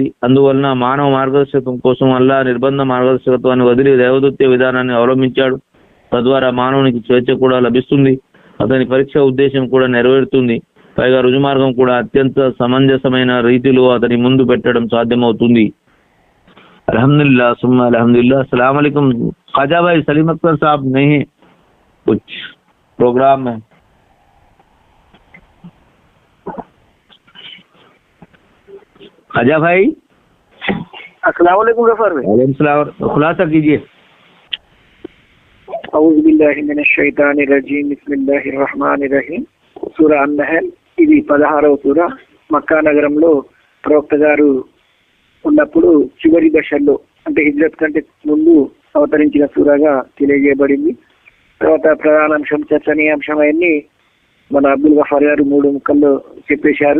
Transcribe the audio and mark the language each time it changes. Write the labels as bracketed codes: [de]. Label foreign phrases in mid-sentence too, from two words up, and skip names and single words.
[te] అందువలన మానవ మార్గదర్శకత్వం కోసం అల్లా నిర్బంధ మార్గదర్శకత్వాన్ని వదిలి దైవదత్త విధానాన్ని అవలంబించాడు. తద్వారా మానవునికి స్వేచ్ఛ కూడా లభిస్తుంది. అతని పరీక్ష ఉద్దేశం కూడా నెరవేరుతుంది. పైగా రుజుమార్గం కూడా అత్యంత సమంజసమైన రీతిలో అతని ముందు పెట్టడం సాధ్యమవుతుంది. [ar] الحمد لله ثم الحمد لله. السلام عليكم [hi] ख्वाजा भाई सलीम अख्तर साहब नहीं है कुछ प्रोग्राम में. अजय भाई, [ar] السلام عليكم [hi] गफार भाई। [ar] وعليكم السلام, [hi] खुलासा कीजिए। [ar] أعوذ بالله من الشيطان الرجيم بسم الله الرحمن الرحيم. [te] సూరా అన్-నహల్, ఇది 16వ సూరా। మక్కా నగరంలో ప్రవక్త గారు ఉన్నప్పుడు చివరి దశల్లో, అంటే హిజ్రత్ కంటే ముందు అవతరించిన సూరాగా తెలియజేయబడింది। తర్వాత ప్రధానాంశం, చర్చనీయాంశం అవన్నీ మన అబ్దుల్ గఫార్ గారు 3 ముక్కల్లో చెప్పేశారు।